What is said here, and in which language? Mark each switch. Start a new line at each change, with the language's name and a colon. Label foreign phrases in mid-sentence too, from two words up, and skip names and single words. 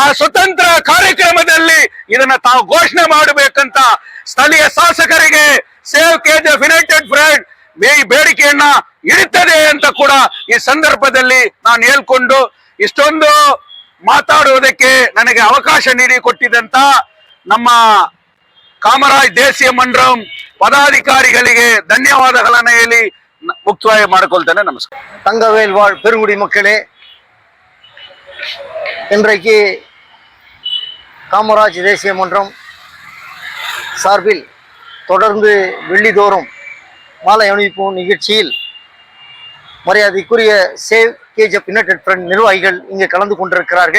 Kannada: ಸ್ವತಂತ್ರ ಕಾರ್ಯಕ್ರಮದಲ್ಲಿ ಇದನ್ನ ತಾವು ಘೋಷಣೆ ಮಾಡಬೇಕಂತ ಸ್ಥಳೀಯ ಶಾಸಕರಿಗೆ ಸೇವ್ ಕೆಜಿಎಫ್ ಯುನೈಟೆಡ್ ಫ್ರಂಟ್ ಈ ಬೇಡಿಕೆಯನ್ನ ಇಡುತ್ತದೆ ಅಂತ ಕೂಡ ಈ ಸಂದರ್ಭದಲ್ಲಿ ನಾನು ಹೇಳ್ಕೊಂಡು ಇಷ್ಟೊಂದು ಮಾತಾಡುವುದಕ್ಕೆ ನನಗೆ ಅವಕಾಶ ನೀಡಿಕೊಟ್ಟಿದ್ದಂತ ನಮ್ಮ ಕಾಮರಾಜ್ ದೇಶೀಯ ಮಂಡಳಂ ಪದಾಧಿಕಾರಿಗಳಿಗೆ ಧನ್ಯವಾದಗಳನ್ನ ಹೇಳಿ ಮುಕ್ತಾಯ ಮಾಡಿಕೊಳ್ತೇನೆ. ನಮಸ್ಕಾರ.
Tamil: தங்கவேல் வாழ் பெருங்குடி மக்களே, இன்றைக்கு காமராஜ் தேசிய மன்றம் சார்பில் தொடர்ந்து வெள்ளிதோறும் மாலை அணிவிக்கும் நிகழ்ச்சியில் மரியாதைக்குரிய சேவ் கேஜிஎஃப் யுனைடெட் ஃப்ரண்ட் நிர்வாகிகள் இங்கே கலந்து கொண்டிருக்கிறார்கள்.